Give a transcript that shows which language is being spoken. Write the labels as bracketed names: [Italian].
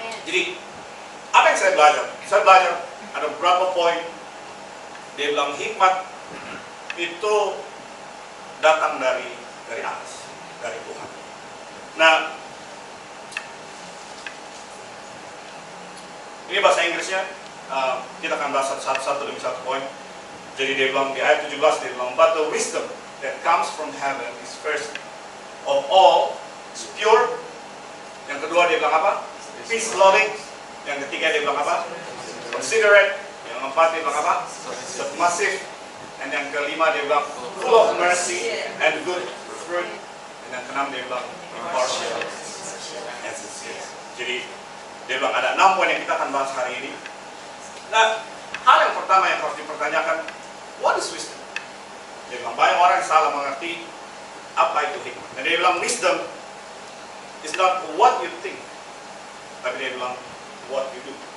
[Indonesian] Jadi apa yang saya belajar? Saya belajar ada beberapa poin. Dia bilang hikmat itu datang dari atas, dari Tuhan. Nah, ini bahasa Inggrisnya. Kita akan bahas satu demi satu poin. Jadi dia bilang di ayat 17 dia bilang, [English] but the wisdom that comes from heaven is first of all is pure. [Indonesian] Yang kedua dia bilang apa? [English] Peace loving. [Indonesian] Yang ketiga dia bilang apa? [English] Considerate. [Indonesian] Yang keempat dia bilang apa? [English] Submissive. [Indonesian] Dan yang kelima dia bilang [English] full of mercy and good fruit. [Indonesian] Dan yang keenam dia bilang [English] impartial and sincere. [Indonesian] Jadi dia bilang ada 6 poin yang kita akan bahas hari ini. Nah, hal yang pertama yang harus dipertanyakan, [English] what is wisdom? [Indonesian] Dia bilang, banyak orang yang salah mengerti apa itu hikmah. Dan dia bilang, [English] wisdom is not what you think, [Indonesian] tapi dia bilang, [English] what you do.